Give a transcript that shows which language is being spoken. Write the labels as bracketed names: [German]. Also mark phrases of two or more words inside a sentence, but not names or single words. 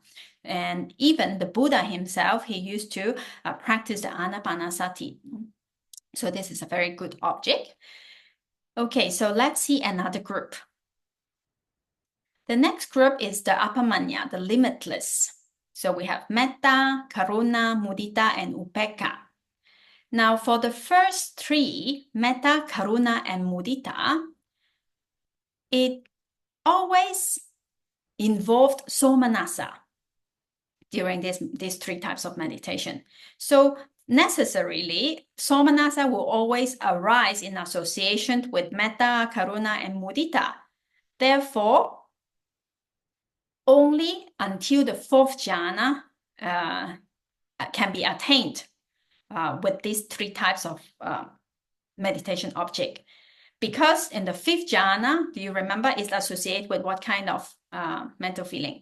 [English] And even the Buddha himself, he used to practice the anapanasati. So this is a very good object. Okay, so let's see another group. The next group is the Abiññā, the limitless. So we have [Pali] metta, karuna, mudita, [English] and upekkha. Now for the first three, [Pali] metta, karuna, [English] and mudita, it always involved somanassa during these three types of meditation. So necessarily, somanassa will always arise in association with [Pali] metta, karuna, [English] and mudita. Therefore, only until the fourth jhana can be attained with these three types of meditation object. Because in the fifth jhana, do you remember, it's associated with what kind of mental feeling?